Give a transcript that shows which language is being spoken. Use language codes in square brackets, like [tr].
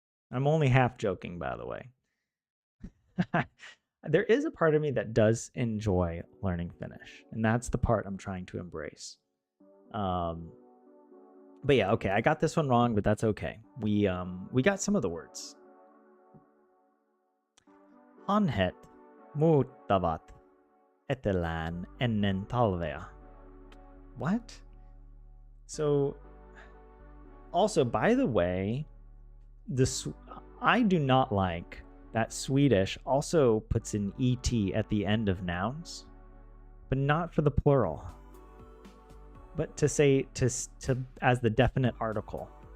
[en] I'm only half joking, by the way. There is a part of me that does enjoy learning Finnish, and that's the part I'm trying to embrace. But yeah, okay, I got this one wrong, but that's okay. We got some of the words. [fi] Hanhet muuttavat etelään ennen talvea. [en] What? So, also, by the way, I do not like that Swedish also puts an ET at the end of nouns, but not for the plural. But to say to as the definite article.